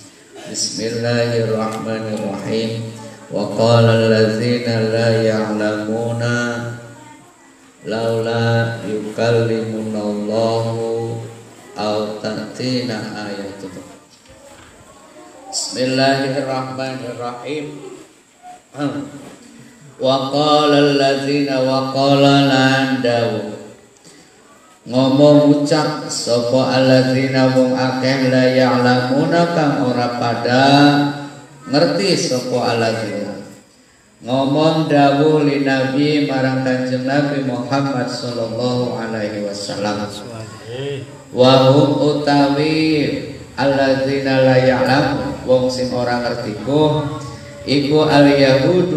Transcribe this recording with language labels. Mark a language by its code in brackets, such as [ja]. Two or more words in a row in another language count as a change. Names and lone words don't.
[ar] بسم الله الرحمن الرحيم. وقال الذين لا يعلمون لولا يكلمنا الله أو تأتينا آية. بسم الله الرحمن الرحيم. وقال الذين وقال [jv] landaw ngomong ucap sapa allazina wong akeh [ar] لا يعلمون [jv] kang ora pada ngerti sapa allazina ngomong dawuh [ar] للنبي [jv] marang kanjeng Nabi Muhammad [ar] صلى الله عليه وسلم وهم [jv] utawi [ar] الذين لا يعلم [jv] wong sing ora ngerti iku [ar] اليهود